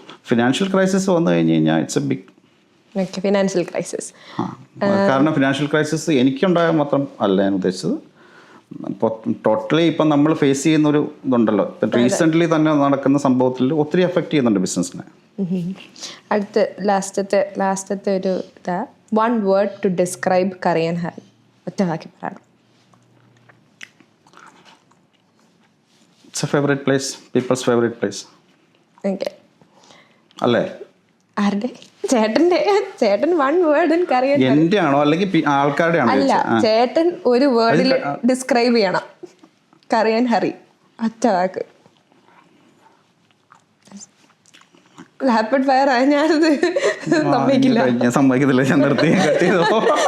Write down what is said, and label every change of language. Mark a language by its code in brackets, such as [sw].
[ml] Financial crisis വന്നു കഴിഞ്ഞ് കഴിഞ്ഞാൽ [en] It's a big financial crisis. [ml] കാരണം ഫിനാൻഷ്യൽ ക്രൈസിസ് എനിക്കുണ്ടായ മാത്രം അല്ല ഞാൻ ഉദ്ദേശിച്ചത്. ഇപ്പോൾ ടോട്ടലി ഇപ്പം നമ്മൾ ഫേസ് ചെയ്യുന്ന ഒരു ഇതുണ്ടല്ലോ, ഇപ്പം റീസെൻ്റ്ലി തന്നെ നടക്കുന്ന സംഭവത്തിൽ ഒത്തിരി എഫക്റ്റ് ചെയ്യുന്നുണ്ട് ബിസിനസ്സിനെ. അടുത്ത ലാസ്റ്റത്തെ ഒരു ഇതാ, [en] 1 word to describe [ml] Karayan Hari. ഒറ്റ വാക്കി പറയണം. [en] It's a favourite place, people's favourite place. Okay, [ml] അല്ലേ? ആരുടെ? [en] ചേട്ടൻ 1 word in Karayan Hari. [ml] എൻ്റെ ആണോ അല്ലെങ്കിൽ ആൾക്കാരുടെ ആണോ? അല്ല, ചേട്ടൻ ഒരു വേർഡിൽ ഡിസ്ക്രൈബ് ചെയ്യണം Karayan Hari. ഒറ്റ വാക്ക്. റാപ്പിഡ് ഫയർ ആയ ഞാനത് സമ്മതിക്കില്ല. ഞാൻ സമ്മതിക്കത്തില്ല, ഞാൻ നിർത്തി കട്ട് ചെയ്തോ.